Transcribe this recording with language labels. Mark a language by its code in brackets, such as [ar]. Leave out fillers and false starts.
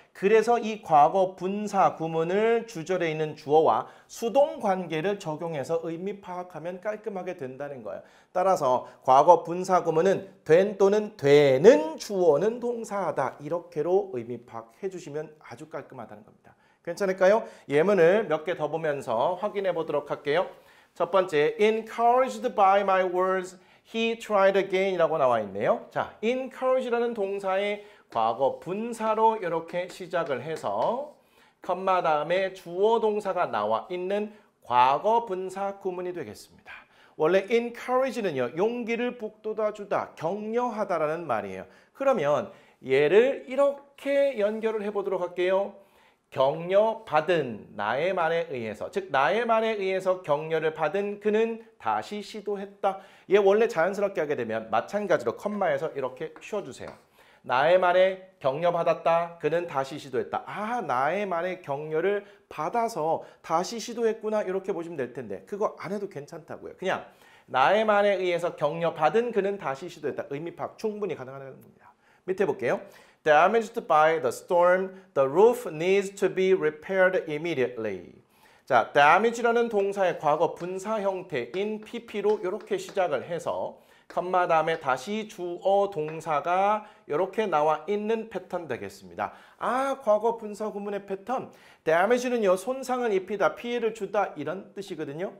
[ko] 그래서 이 과거 분사 구문을 주절에 있는 주어와 수동 관계를 적용해서 의미 파악하면 깔끔하게 된다는 거예요. 따라서 과거 분사 구문은 된 또는 되는 주어는 동사하다 이렇게로 의미 파악해 주시면 아주 깔끔하다는 겁니다. 괜찮을까요? 예문을 몇 개 더 보면서 확인해 보도록 할게요. [en] 첫 번째, encouraged by my words, he tried again [ko] 이라고 나와 있네요. 자, encourage라는 동사의 과거 분사로 이렇게 시작을 해서 컴마 다음에 주어 동사가 나와 있는 과거 분사 구문이 되겠습니다. 원래 encourage는요, 용기를 북돋아주다, 격려하다라는 말이에요. 그러면 얘를 이렇게 연결을 해보도록 할게요. 격려받은 나의 말에 의해서, 즉 나의 말에 의해서 격려를 받은 그는 다시 시도했다. 얘 원래 자연스럽게 하게 되면 마찬가지로 컴마에서 이렇게 쉬어주세요. 나의 말에 격려받았다. 그는 다시 시도했다. 아, 나의 말에 격려를 받아서 다시 시도했구나. 이렇게 보시면 될 텐데 그거 안 해도 괜찮다고요. 그냥 나의 말에 의해서 격려받은 그는 다시 시도했다. 의미 파악 충분히 가능하다는 겁니다. 밑에 볼게요. [en] Damaged by the storm, the roof needs to be repaired immediately. [ko] 자, damage라는 동사의 과거 분사 형태인 pp로 이렇게 시작을 해서 컴마 다음에 다시 주어 동사가 이렇게 나와 있는 패턴 되겠습니다. 아, 과거 분사 구문의 패턴. damage는요, 손상을 입히다, 피해를 주다 이런 뜻이거든요.